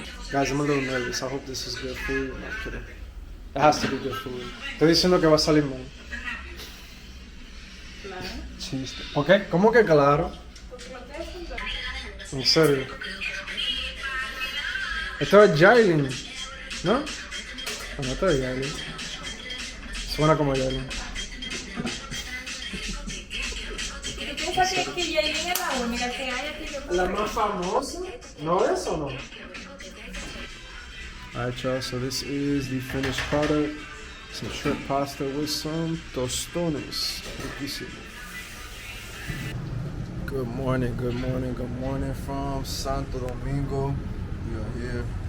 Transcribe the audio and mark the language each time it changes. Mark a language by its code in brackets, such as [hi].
[en] Guys, I'm a little nervous. I hope this is good food. No, I'm kidding. It has to be good food. [es] Estoy diciendo que va a salir mal. Claro. Chiste. ¿Por qué? ¿Cómo que claro? Porque lo que es un En serio. Esto es Yailin, ¿no? No, esto es Yailin. Suena como Yailin. ¿Y tú piensas que Yailin es la única que hay aquí? La más famosa? ¿No es o no? [en] Alright, y'all, so this is the finished product. Some shrimp pasta with some tostones. Good morning from Santo Domingo. We are here.